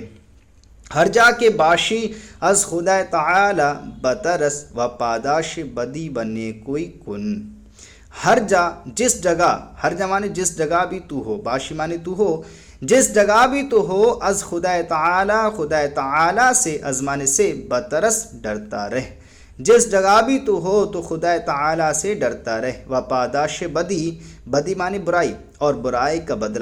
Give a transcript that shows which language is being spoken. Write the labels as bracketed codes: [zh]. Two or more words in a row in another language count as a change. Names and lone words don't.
[fa] ہر جا کے باشی از خدا تعالی بترس و پاداش بدی بنے کوئی کن۔ ہر جا [ur] جس جگہ، [fa] ہر جا [ur] مانے جس جگہ بھی تو ہو، باشی مانے تو ہو، جس جگہ بھی تو ہو، [fa] از خدا تعالی [ur] سے، از مانے سے، بترس ڈرتا رہ، جس جگہ بھی تو ہو تو خدا تعالی سے ڈرتا رہ، [fa] و پاداش بدی [ur] مانے برائی، اور برائی کا بدلہ،